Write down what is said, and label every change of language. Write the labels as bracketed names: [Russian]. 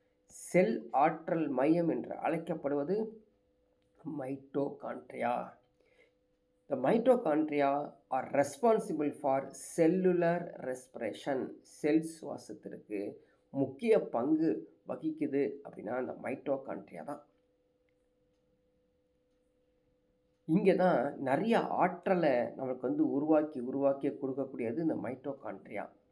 [Tamil] செல் ஆற்றல் மையம் என்று அழைக்கப்படுவது mitochondria. [English] The mitochondria are responsible for cellular respiration. [Tamil] செல் சுவாசத்திற்கு முக்கிய பங்கு வகிக்குது அப்படின்னா அந்த மைட்டோகாண்ட்ரியா தான். இங்கே தான் நிறைய ஆற்றலை நமக்கு உருவாக்கி கொடுக்கக்கூடியது இந்த மைட்டோகாண்ட்ரியா.